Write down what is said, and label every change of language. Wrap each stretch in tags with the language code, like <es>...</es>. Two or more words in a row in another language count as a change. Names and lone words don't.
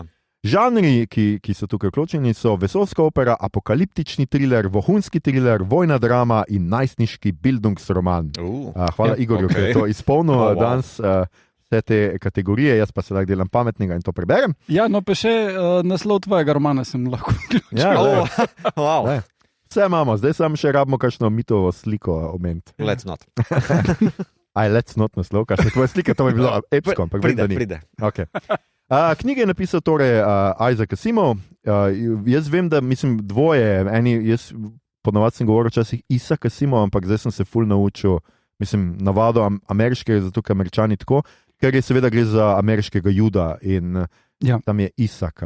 <sl>Žanri, ki so tukaj vključeni, so vesoljska opera, apokaliptični thriller, vohunski thriller, vojna drama in najstniški bildungsroman. Hvala Igorju, ki je to izpolnil danes. Vse te kategorije, jaz pa se lahko delam pametnega in to preberem. Ja, no pa še naslov tvojega romana sem lahko vključil. Ja, vse imamo, zdaj samo še rabimo kakšno mitovo sliko omeniti.</sl> <en>Let's not. Let's not</en> <sl>naslov, kakšne tvoje slike, to bi bilo epsko. Pride. Okay. Knjige je napisal torej Isaac Asimov. Jaz vem, da mislim dvoje, jaz ponovadi sem govoril včasih Isaac Asimov, ampak zdaj sem se ful naučil, mislim, navado ameriškega, zato ker Američani tako, ker je seveda gre za ameriškega juda in tam je Isaka.</sl>